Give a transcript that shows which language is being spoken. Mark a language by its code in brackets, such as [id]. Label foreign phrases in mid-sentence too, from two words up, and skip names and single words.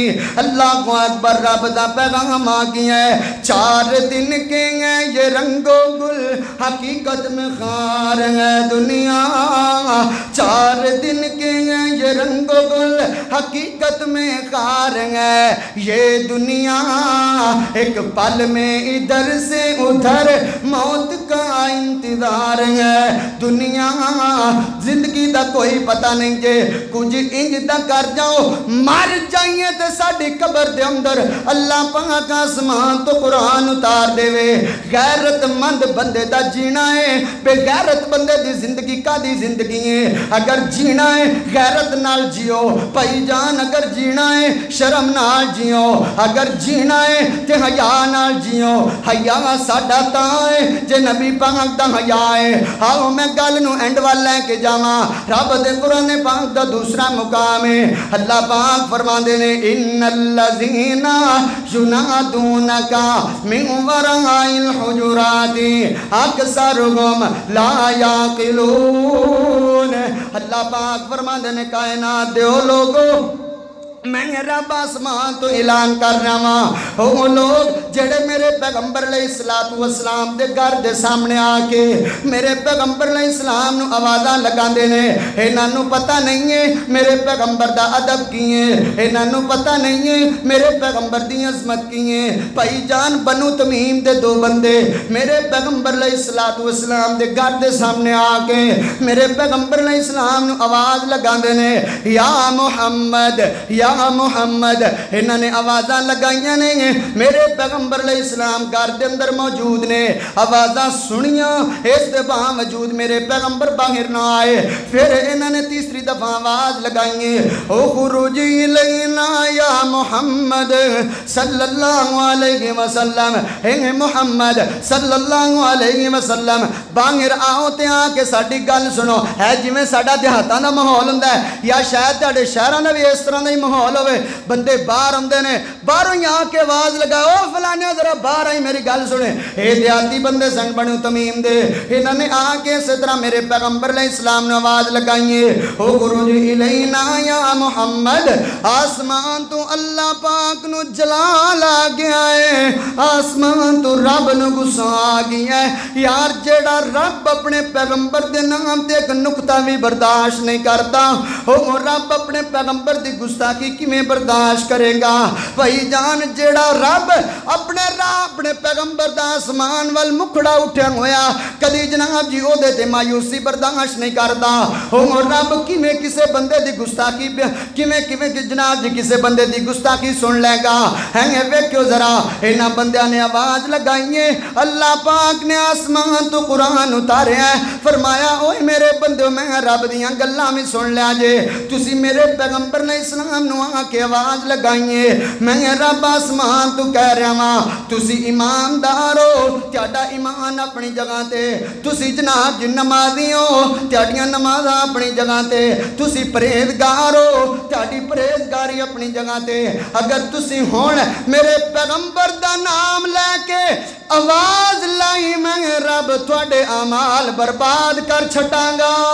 [ar] اللہ اکبر، [pa] رب دا پیغام آ گیا ہے، [ur] 4 دن کے ہیں یہ رنگ و گل، حقیقت میں خار ہے دنیا، 4 دن کے ہیں یہ یہ رنگ و گل حقیقت میں خار ہے، یہ دنیا ایک پل میں ادھر سے ادھر موت کا انتظار ہے۔ [pa] دنیا زندگی دا کوئی پتہ نہیں جے، کچھ انج دا کر جاؤ مر جائیے تے ساڈی قبر دے اندر اللہ پاک آسمان تو قرآن اتار دے وے۔ غیرت مند بندے دا جینا ہے، بے غیرت بندے دی زندگی کا دی زندگی ہے۔ اگر جینا ہے غیرت نال جیو بھائی جان، اگر جینا ہے شرم نال جیو، اگر جینا ہے تے حیا نال جیو۔ حیا ساڈا تاں ہے جے نبی پاک دا حیا ہے۔ آؤ میں گل نو اینڈ وال لے کے جاواں، رب دے قرآن پاک دا دوسرا مقام ہے۔ اللہ پاک فرماندے نے [ar] ان الذین ینادونک من وراء الحجرات اکثرهم لا یعقلون۔ [pa] اللہ پاک فرماندے نے کائنات دے او لوگو میں رب آسمان تو اعلان کر رہا ہوں، وہ لوگ جڑے میرے پیغمبر علیہ السلام دے گھر دے سامنے آ کے میرے پیغمبر علیہ السلام نو آوازاں لگاندے نے، انہاں نو پتہ نہیں ہے میرے پیغمبر دا ادب کی ہے، انہاں نو پتہ نہیں ہے میرے پیغمبر دی عظمت کی ہے۔ بھائی جان بنو تمیم دے دو بندے میرے پیغمبر علیہ السلام دے گھر دے سامنے آ کے میرے پیغمبر علیہ السلام نو آواز لگاندے نے، یا محمد یا محمد۔ انہوں نے آوازاں لگائیاں نے، میرے پیغمبر علیہ السلام گھر دے اندر موجود نے، آوازاں سنیاں، اس دے باوجود میرے پیغمبر باہر نہ آئے۔ پھر انہوں نے تیسری دفعہ آواز لگائیں، [ar] اخرج الینا یا محمد صلی اللہ علیہ وسلم، [pa] اے محمد صلی اللہ علیہ وسلم باہر آؤ تے آ کے ساڈی گل سنو۔ ہے جویں ساڈا دیہاتاں دا ماحول ہوندا ہے یا شاید تہاڈے شہراں دا وی اس طرح دا ہی ماحول ہوئے، بندے باہر آندے نے، باہروں ہی آ کے آواز لگاؤ فلانے ذرا باہر آئی میری گل سنے۔ اے دیہاتی بندے سن بنو تمیم دے، انہوں نے آ کے اسی طرح میرے پیغمبر علیہ السلام نے آواز لگائیے، [ar] اخرج الینا یا محمد۔ [pa] آسمان تو اللہ پاک نو جلال آ گیا ہے، آسمان تو رب نو غصہ آ گیا ہے۔ یار جیڑا رب اپنے پیغمبر دے نام تے ایک نقطہ بھی برداشت نہیں کرتا، وہ رب اپنے پیغمبر دی گستاخی کیویں برداشت کرے گا؟ بھائی جان جیڑا رب اپنے پیغمبر دا آسمان وال مکھڑا اٹھیا ہویا کدی جناب جی او دے تے مایوسی برداشت نہیں کردا، او رب کیویں کسے بندے دی گستاخی کیویں جناب جی کسے بندے دی گستاخی سن لے گا؟ ہیں ویکھو ذرا انہاں بندیاں نے آواز لگائیے، اللہ پاک نے آسمان تو قرآن اتاریا ہے، فرمایا اوے میرے بندو میں رب دیاں گلاں بھی سن لیا جے، تسی میرے پیغمبر علیہ السلام نو آ کے آواز لگائیے، میں رب آسمان تو کہہ رہا ہاں تسی ایماندار ہو، تہاڈا ایمان اپنی جگہ تے، تسی جناب جی نمازی ہو، تہاڈیاں نمازاں اپنی جگہ تے، تسی پرہیزگار ہو، تہاڈی پرہیزگاری اپنی جگہ تے، اگر تسی ہون میرے پیغمبر دا نام لے کے آواز لائی میں رب تہاڈے اعمال برباد کر چھٹاں گا۔